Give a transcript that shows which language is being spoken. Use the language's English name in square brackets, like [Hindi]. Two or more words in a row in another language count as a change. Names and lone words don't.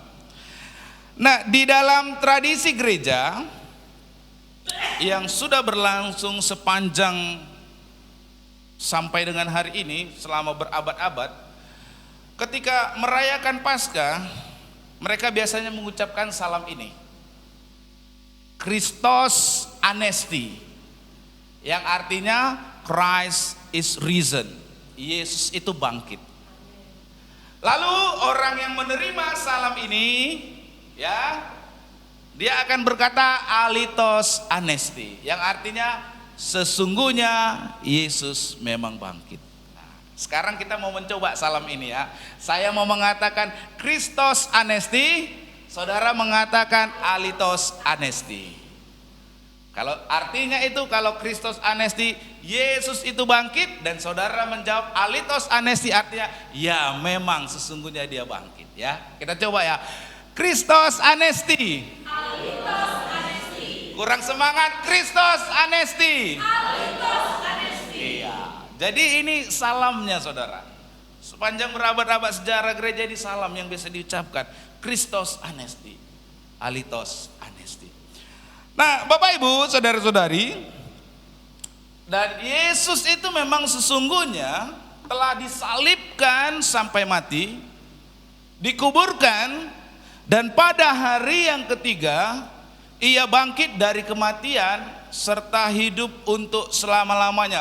[Indonesian] Nah, di dalam tradisi gereja yang sudah berlangsung sepanjang sampai dengan hari ini, selama berabad-abad, ketika merayakan Paskah, mereka biasanya mengucapkan salam ini, [Greek] Χριστός ανέστη, [Indonesian] yang artinya [English] Christ is risen, [Indonesian] Yesus itu bangkit. Lalu orang yang menerima salam ini, ya, dia akan berkata [Greek] Αληθώς ανέστη, [Indonesian] yang artinya sesungguhnya Yesus memang bangkit. Nah, sekarang kita mau mencoba salam ini ya. Saya mau mengatakan [Greek] Χριστός ανέστη, [Indonesian] saudara mengatakan [Greek] Αληθώς ανέστη. [Indonesian] Kalau artinya itu, kalau [Greek] Χριστός ανέστη, [Indonesian] Yesus itu bangkit, dan saudara menjawab [Greek] Αληθώς ανέστη, [Indonesian] artinya ya memang sesungguhnya dia bangkit, ya. Kita coba ya. [Greek] Χριστός ανέστη. Αληθώς ανέστη. [Indonesian] Kurang semangat, [Greek] Χριστός ανέστη. Αληθώς ανέστη. [Indonesian] Iya. Jadi ini salamnya saudara. Sepanjang berabad-abad sejarah gereja, ini salam yang biasa diucapkan, [Greek] Χριστός ανέστη, Αληθώς ανέστη. [Indonesian] Nah, Bapak Ibu, saudara-saudari, dan Yesus itu memang sesungguhnya telah disalibkan sampai mati, dikuburkan, dan pada hari yang ketiga ia bangkit dari kematian serta hidup untuk selama-lamanya.